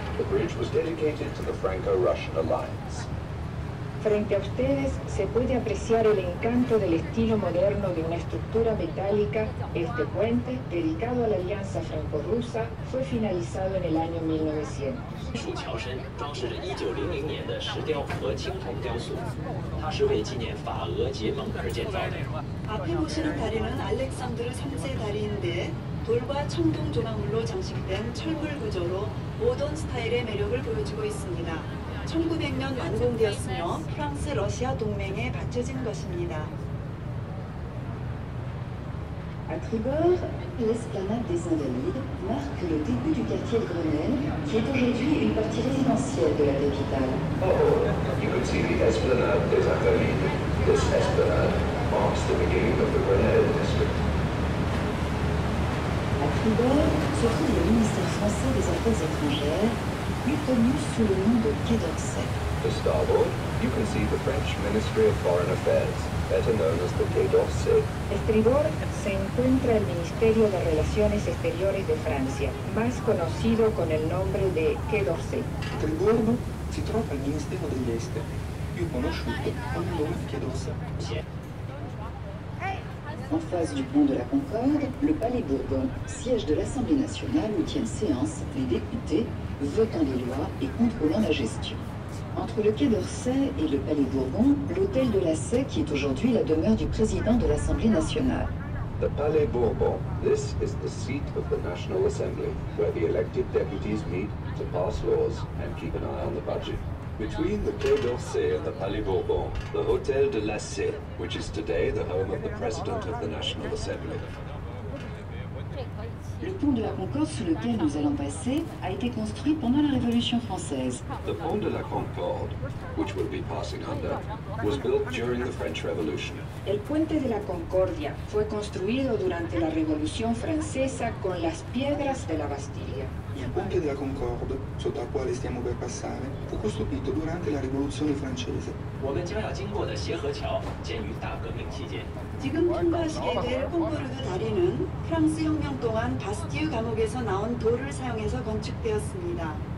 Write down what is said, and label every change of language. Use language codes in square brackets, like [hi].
[en] The bridge was dedicated to the Franco-Russian alliance. [es] Frente a ustedes se puede apreciar el encanto del estilo moderno de una estructura metálica. Este puente, dedicado a la alianza franco-rusa, fue finalizado en el año 1900. [zh] 树桥身装饰着1900年的石雕和青铜雕塑，它是为纪念法俄结盟而建造的。 [ko] 앞에 보시는 다리는 알렉산드르 3세 다리인데 돌과 청동 조각물로 장식된 철물 구조로 모던 스타일의 매력을 보여주고 있습니다. 1900년 완공되었으며 프랑스-러시아 동맹에 바쳐진 것입니다. [fr] À tribord, l'esplanade des Invalides marque le début du quartier de Grenelle, qui est aujourd'hui une partie résidentielle de la capitale. [en] Oh, you can see the Esplanade des Invalides. This esplanade marks the beginning of the Grenelle district. [fr] À tribord se trouve le ministère français des Affaires étrangères, plus connu sous le nom de Quai d'Orsay. [en] To starboard, you can see the French Ministry of Foreign Affairs, better known as the Quai d'Orsay. [es] Estribor se encuentra el Ministerio de Relaciones Exteriores de Francia, más conocido con el nombre de Quai d'Orsay. [it] A tribordo si trova il Ministero degli Esteri, più conosciuto con il nome di Quai d'Orsay. [fr] En face du pont de la Concorde, le Palais Bourbon, siège de l'Assemblée nationale où tiennent séance les députés, votant les lois et contrôlant la gestion. Entre le Quai d'Orsay et le Palais Bourbon, l'hôtel de la Sey qui est aujourd'hui la demeure du président de l'Assemblée nationale. [en] The Palais Bourbon. This is the seat of the National Assembly, where the elected deputies meet to pass laws and keep an eye on the budget. Between the Quai d'Orsay and the Palais Bourbon, the Hôtel de la Sey, which is today the home of the President of the National Assembly. [fr] Le pont de la Concorde sous lequel nous allons passer a été construit pendant la Révolution française. [en] The Pont de la Concorde, which we'll be passing under, was built during the French Revolution. [es] El puente de la Concordia fue construido durante la Revolución Francesa con las piedras de la Bastilla. [it] Il ponte della Concorde, sotto al quale stiamo per passare, fu costruito durante la Rivoluzione francese. [zh] 我们将要经过的协和桥建于大革命期间。 [ko] 지금 통과하시게 될 콩코르드 다리는 프랑스 혁명 동안 바스티유 감옥에서 나온 돌을 사용해서 건축되었습니다.